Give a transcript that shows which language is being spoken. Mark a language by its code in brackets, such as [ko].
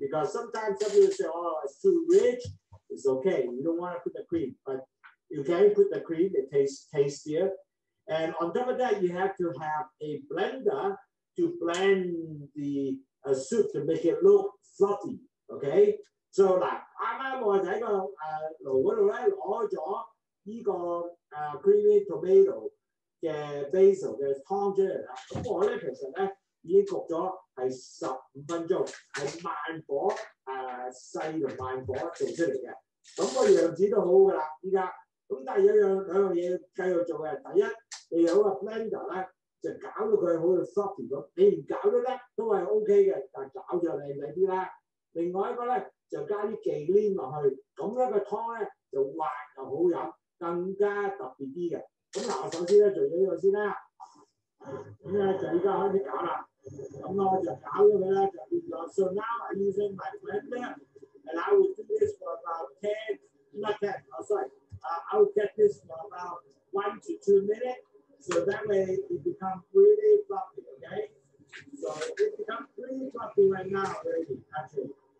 [en] Because sometimes some people say, oh, it's too rich. It's okay. You don't want to put the cream. But you can put the cream. It tastes tastier. And on top of that, you have to have a blender to blend the soup to make it look fluffy. Okay? [yue] So 嗱，啱啱我就喺個爐嗰度咧攞咗呢個creamy tomato 嘅 basil 嘅湯出嚟啦。咁我咧其實咧已經焗咗係15分鐘，係慢火細同慢火做出嚟嘅。咁個樣子都好㗎啦，依家。咁但係兩樣嘢繼續做嘅。第一，你有個 blender 咧就搞到佢好似 fluffy 咁，你唔搞都得，都係 OK 嘅，但係搞就靚啲啦。另外一個咧。就加啲忌廉落去，咁咧個湯咧就滑又好飲，更加特別啲嘅。咁嗱，我首先咧做咗呢個先啦，咁咧就依家開始搞啦。咁我就搞咗佢咧就變咗。 [en] So now I'm using my blender, and I will do this for about not 10, oh sorry, I will get this for about 1 to 2 minutes, so that way it becomes really fluffy, okay? So it becomes pretty fluffy right now already, actually.